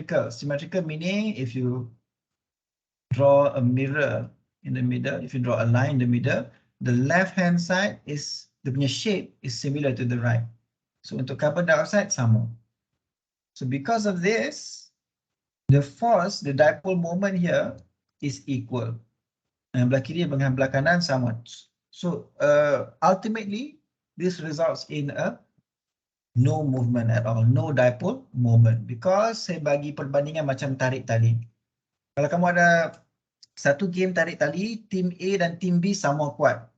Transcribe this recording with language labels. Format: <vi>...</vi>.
<en>Symmetrical meaning if you draw a mirror in the middle, if you draw a line in the middle, the left hand side is, the punya shape is similar to the right. So untuk carbon dioxide sama. So because of this, the force, the dipole moment here is equal.</en> <ms>Yang belah kiri dengan belah kanan sama.</ms> <en>So ultimately, this results in a no movement at all, no dipole moment.</en> <ms>Because saya bagi perbandingan macam tarik tali. Kalau kamu ada satu game tarik tali, team A dan team B sama kuat.</ms>